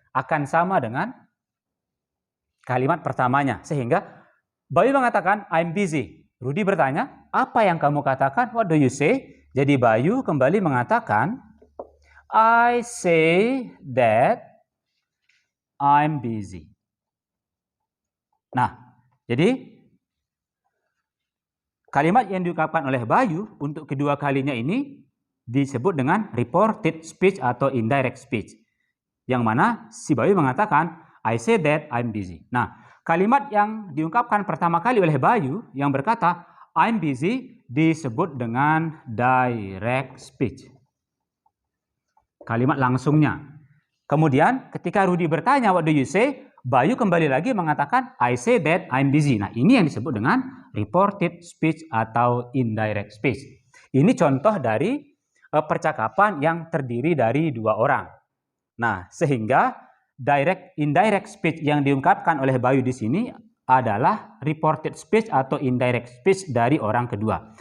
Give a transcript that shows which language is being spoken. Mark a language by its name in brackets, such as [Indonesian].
[Indonesian] Akan sama dengan kalimat pertamanya. Sehingga Bayu mengatakan, [English] I'm busy. [Indonesian] Rudy bertanya, apa yang kamu katakan? [English] What do you say? [Indonesian] Jadi Bayu kembali mengatakan, [English] I say that I'm busy. [Indonesian] Nah, jadi kalimat yang diungkapkan oleh Bayu untuk kedua kalinya ini disebut dengan reported speech atau indirect speech. Yang mana si Bayu mengatakan, [English] I say that I'm busy. [Indonesian] Nah, kalimat yang diungkapkan pertama kali oleh Bayu yang berkata, [English] I'm busy, [Indonesian] disebut dengan direct speech. Kalimat langsungnya. Kemudian ketika Rudy bertanya, [English] what do you say? [Indonesian] Bayu kembali lagi mengatakan, [English] I say that I'm busy. [Indonesian] Nah, ini yang disebut dengan reported speech atau indirect speech. Ini contoh dari percakapan yang terdiri dari dua orang. Nah, sehingga indirect speech yang diungkapkan oleh Bayu di sini adalah reported speech atau indirect speech dari orang kedua.